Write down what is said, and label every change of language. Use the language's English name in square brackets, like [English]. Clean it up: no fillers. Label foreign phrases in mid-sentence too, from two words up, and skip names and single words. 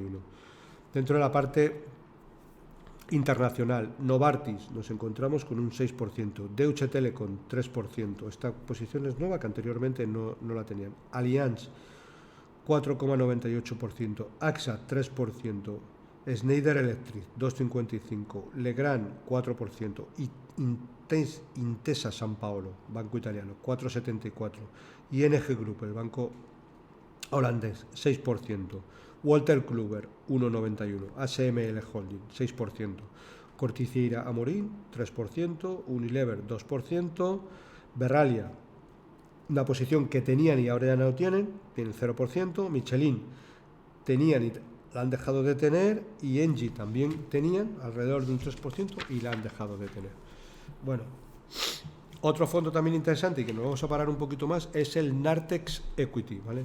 [Spanish] Dentro de la parte internacional, Novartis nos encontramos con un 6%, Deutsche Telekom 3%, esta posición es nueva que anteriormente no la tenían, Allianz 4,98%, AXA 3%, Schneider Electric 2,55%, Legrand 4%, y Intesa San Paolo, banco italiano, 4,74%, ING Group, el banco holandés, 6%. Walter Kluwer, 1,91. ASML Holding, 6%. Corticiera Amorim, 3%. Unilever, 2%. Verralia, una posición que tenían y ahora ya no lo tienen 0%. Michelin tenían y la han dejado de tener, y Engie también tenían alrededor de un 3% y la han dejado de tener. Bueno, otro fondo también interesante y que nos vamos a parar un poquito más es el Nartex Equity, ¿vale?